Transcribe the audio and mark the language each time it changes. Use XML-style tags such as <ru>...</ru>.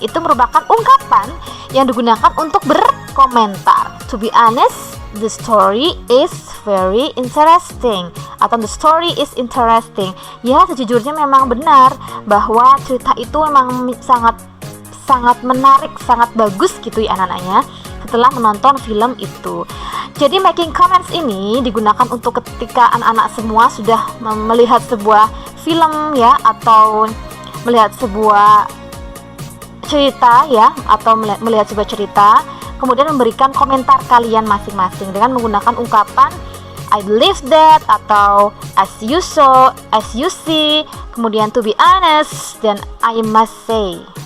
<id>Itu merupakan ungkapan yang digunakan untuk berkomentar.</id> <en>To be honest, the story is very interesting. Atau the story is interesting.</en> <id>Ya, sejujurnya memang benar bahwa cerita itu memang sangat menarik, sangat bagus gitu ya anak-anaknya setelah menonton film itu. Jadi making comments ini digunakan untuk ketika anak-anak semua sudah melihat sebuah film ya, atau melihat sebuah cerita ya, atau melihat sebuah cerita, kemudian memberikan komentar kalian masing-masing dengan menggunakan ungkapan</id> <en>I believe that,</en> <id>atau</id> <en>as you saw, as you see,</en> <id>kemudian</id> <en>to be honest,</en> <id>dan</id> <en>I must say.</en>